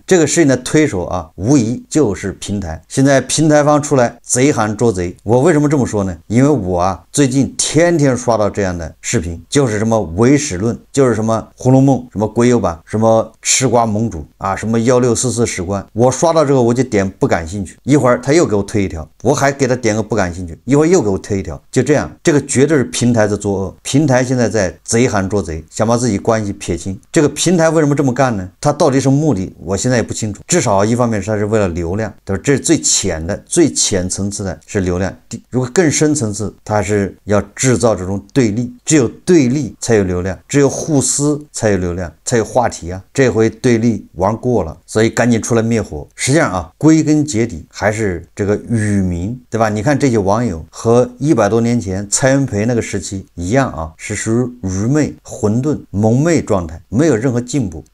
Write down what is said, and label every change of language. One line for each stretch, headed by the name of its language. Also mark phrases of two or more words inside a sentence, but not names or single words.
Chinese: 这个事情的推手啊，无疑就是平台。现在平台方出来贼喊捉贼，我为什么这么说呢？因为我啊最近天天刷到这样的视频，就是什麼唯史論，就是什麼紅樓夢，什麼國有版，什麼吃瓜盟主啊，什麼1644 史觀，我刷到這個我就點不感興趣，一會兒他又給我推一條，我還給他點個不感興趣，一會兒又給我推一條，就這樣，這個絕對是平台的作惡。平台現在在賊喊捉賊，想把自己關係撇清。這個平台為什麼這麼幹呢？他到底什麼目的？我現在也不清楚。至少一方面是他是為了流量，對吧？這是最淺的、最淺層次的是流量。如果更深層次，他是要製造這種對立，只有對立才有流量，只有互撕才有流量，才有話題啊。這回對立玩過了，所以趕緊出來滅火。實際上啊，歸根結底還是這個愚民，對吧？你看這些網友和100多年前蔡元培那個時期一樣啊，是屬於愚昧、混沌、蒙昧狀態，沒有任何進步。